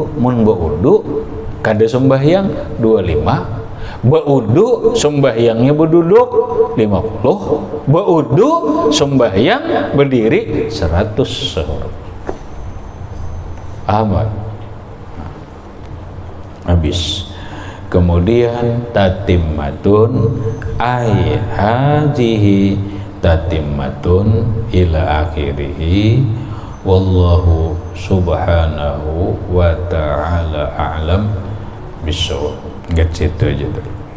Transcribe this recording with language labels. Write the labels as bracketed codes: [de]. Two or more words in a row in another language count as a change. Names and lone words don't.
[bjn] Mun baudu kada sembahyang 25, baudu sembahyangnya berduduk 50, baudu sembahyang berdiri 100 sehuruf. Ahmad habis. [ar] Kemudian تتمة أي هذه تتمة إلى آخره والله سبحانه وتعالى أعلم بالصواب. [id] Gitu aja.